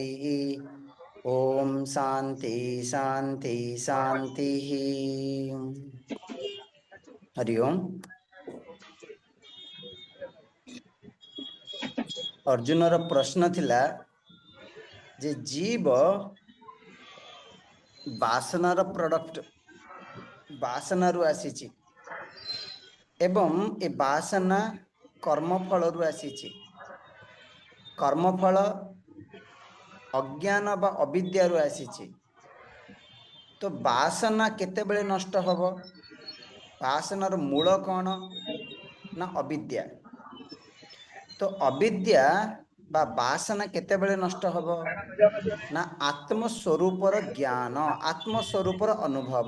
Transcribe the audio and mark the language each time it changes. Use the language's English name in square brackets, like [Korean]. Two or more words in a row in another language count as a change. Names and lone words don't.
[Sanskrit] ओम शांति शांति शांति। [Odia] ହରି ଓମ୍। ଅର୍ଜୁନର ପ୍ରଶ୍ନ ଥିଲା ଯେ ଜୀବ ବାସନାର ପ୍ରୋଡକ୍ଟ ବାସନାରୁ ଆସିଛି ଏବଂ ଏ ବାସନା କର୍ମଫଳ ଆସିଛି। କର୍ମଫଳ ଅଜ୍ଞାନ ବା ଅବିଦ୍ୟାରୁ ଆସିଛି। ତ ବାସନା କେତେବେଳେ ନଷ୍ଟ ହବ? ବାସନାର ମୂଳ କଣ ନା ଅବିଦ୍ୟା। ତ ଅବିଦ୍ୟା ବା ବାସନା କେତେବେଳେ ନଷ୍ଟ ହବ ନା ଆତ୍ମସ୍ୱରୂପର ଜ୍ଞାନ ଆତ୍ମସ୍ୱରୂପର ଅନୁଭବ।